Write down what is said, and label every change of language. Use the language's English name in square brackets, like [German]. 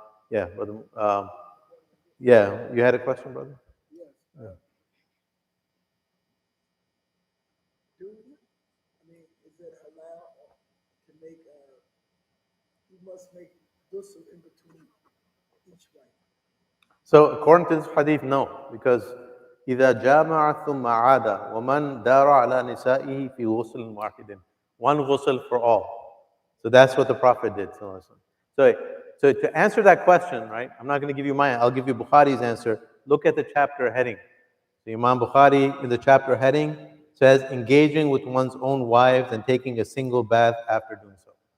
[English] Yeah, brother. Yeah, you had a question, brother? Yes. Yeah. Is it allowed to make? You must make ghusl in between each one. So according to this hadith, no, because [Arabic] إذا جامع ثم عاد ومن دار على نسائه في غسل واحد. [English] One ghusl for all. So that's what the Prophet did. So to answer that question, right, I'm not going to give you mine, I'll give you Bukhari's answer. Look at the chapter heading. So Imam Bukhari, in the chapter heading, says engaging with one's own wives and taking a single bath after doing so.